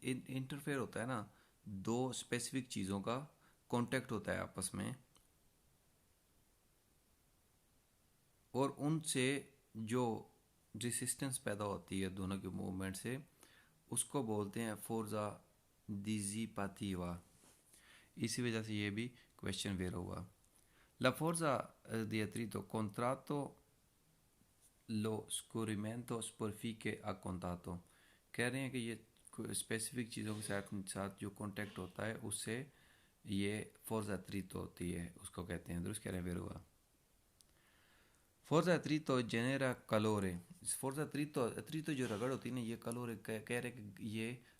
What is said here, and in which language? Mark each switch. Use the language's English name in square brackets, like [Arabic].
[Hindi] Interfere होता है ना, दो स्पेसिफिक चीज़ों का कांटेक्ट होता है आपस में, और उनसे जो रेसिस्टेंस पैदा होती है दोनों के मूवमेंट से, उसको बोलते हैं फोर्जा डिसिपाटिवा। इसी वजह से ये भी क्वेश्चन वेर होगा। [Italian] La forza di attrito contratto lo scorrimento superficie a contatto। [Hindi] कह रहे हैं कि ये स्पेसिफिक चीज़ों के साथ साथ जो कांटेक्ट होता है उससे ये फोर्स अत्रितो होती है, उसको कहते हैं। दुरुस्त कह रहे हैं, वेर हुआ। फोर्स अत्रितो जेनेरा कलोरे। फोर्स अत्रितो जो रगड़ होती है ना, ये कलोरे कह रहे हैं कि ये